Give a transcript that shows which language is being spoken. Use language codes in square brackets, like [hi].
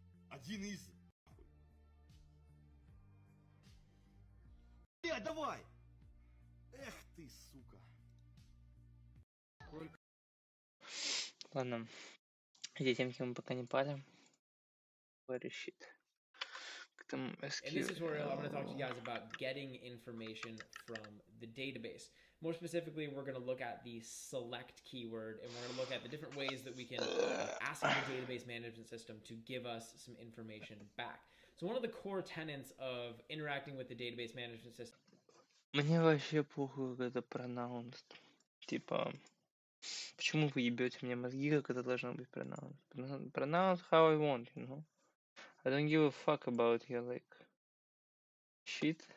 [ru] Один из... Давай! Эх ты, сука. Ладно, эти темки мы пока не палим. Решит. Там [en] In this tutorial, I'm going to talk to you SQL. guys about getting information from the database. More specifically, we're going to look at the select keyword, and we're going to look at the different ways that we can ask the database management system to give us some information back. So one of the core tenets of interacting with the database management system. [ru] Мне вообще похуй, как это [en] pronounced. [ru] Типа, почему вы ебете мне мозги, как это должно быть pronounced? [en] Pronounce how I want, you know? I don't give a fuck about your, like, shit.